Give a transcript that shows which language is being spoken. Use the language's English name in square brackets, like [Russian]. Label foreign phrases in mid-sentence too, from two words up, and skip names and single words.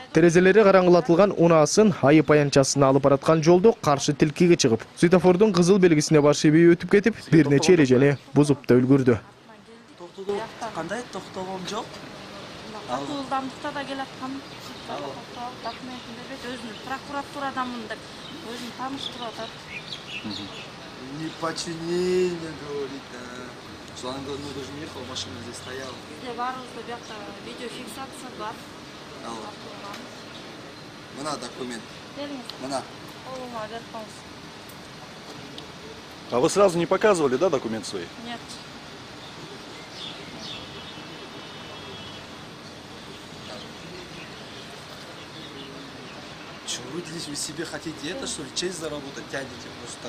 [Kyrgyz] Терезелери караңгылатылган унаасын айып аянчасына алып бараткан жолду каршы тилкеге чыгып, светофордун кызыл белгисине барышыбей өтүп кетип, бир нече эрежени бузуп да үлгүрдү. Кандай токтогом жок? Жылдамдыкта да келаткан. Документин бербейт, өзүн прокуратурадамын деп, өзүн тааныштырып атат. [Russian] Неподчинение, говорит, что он даже не ехал, машина здесь стояла. [Kyrgyz] Видеофиксация бар. Мына документ. Мына. [Russian] А вы сразу не показывали, да, документ свои? Нет. Что вы здесь вы себе хотите это, что ли, честь заработать, тянете просто?